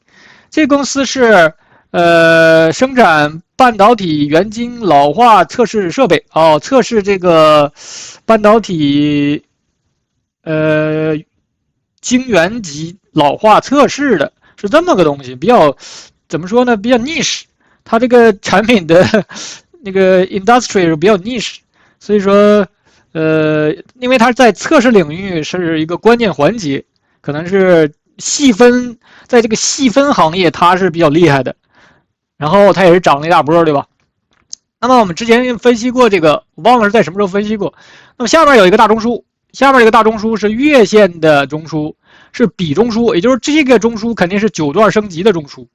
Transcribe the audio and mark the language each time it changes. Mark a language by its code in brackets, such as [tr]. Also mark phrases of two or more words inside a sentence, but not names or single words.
[zh] 這公司是生產半導體元晶老化測試設備，測試這個半導體晶圓級老化測試的，是這麼個東西，比較怎麼說呢？比較 niche， 它這個產品的那個 industry 比較 niche， 所以說因為它在測試領域是一個關鍵環節，可能是細分，在這個細分行業它是比較厲害的。然後它也是漲了一大波，對吧？那麼我們之前分析過這個，我忘了是在什麼時候分析過。那麼下面有一個大中樞，下面這個大中樞是月線的中樞，是比中樞，也就是這個中樞肯定是9段升級的中樞。